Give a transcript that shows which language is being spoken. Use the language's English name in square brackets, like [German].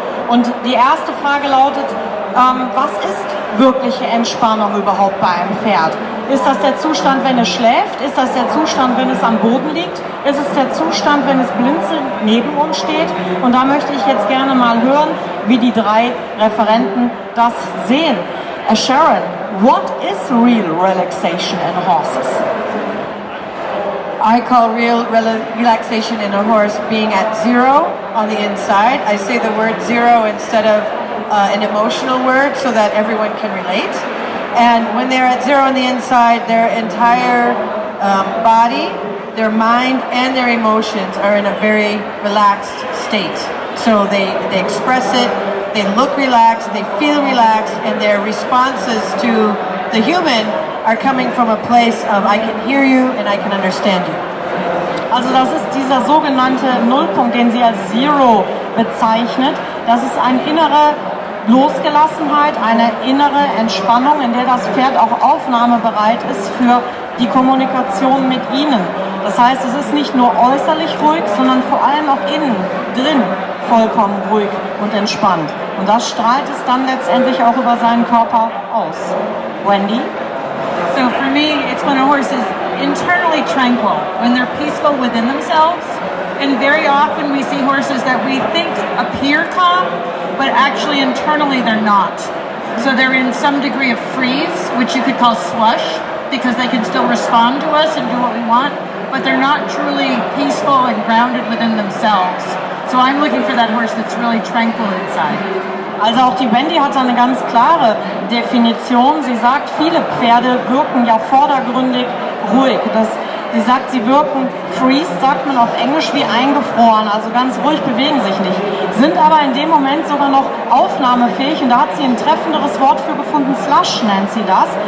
[German] Und die erste Frage lautet, was ist wirkliche Entspannung überhaupt bei einem Pferd? Ist das der Zustand, wenn es schläft? Ist das der Zustand, wenn es am Boden liegt? Ist es der Zustand, wenn es blinzelnd neben uns steht? Und da möchte ich jetzt gerne mal hören, wie die drei Referenten das sehen. [English] Sharon, what is real relaxation in horses? I call real relaxation in a horse being at zero on the inside. I say the word zero instead of an emotional word so that everyone can relate. And when they're at zero on the inside, their entire body their mind and their emotions are in a very relaxed state. So they express it, they look relaxed, they feel relaxed, and their responses to the human are coming from a place of I can hear you and I can understand you. [German] Also das ist dieser sogenannte Nullpunkt, den sie als Zero bezeichnet. Das ist eine innere Losgelassenheit, eine innere Entspannung, in der das Pferd auch aufnahmebereit ist für die Kommunikation mit ihnen. Das heißt, es ist nicht nur äußerlich ruhig, sondern vor allem auch innen, drin vollkommen ruhig und entspannt. Und das strahlt es dann letztendlich auch über seinen Körper aus. Wendy? [English] So for me, it's when a horse is internally tranquil, when they're peaceful within themselves. And very often we see horses that we think appear calm, but actually internally they're not. So they're in some degree of freeze, which you could call slush, because they can still respond to us and do what we want, but they're not truly peaceful and grounded within themselves. So I'm looking for that horse that's really tranquil inside. [German] Also auch die Wendy hat eine ganz klare Definition. Sie sagt, viele Pferde wirken ja vordergründig ruhig. Sie sagt, sie wirken freeze, sagt man auf Englisch, wie eingefroren, also ganz ruhig, bewegen sich nicht. Sind aber in dem Moment sogar noch aufnahmefähig und da hat sie ein treffenderes Wort für gefunden, slush nennt sie das.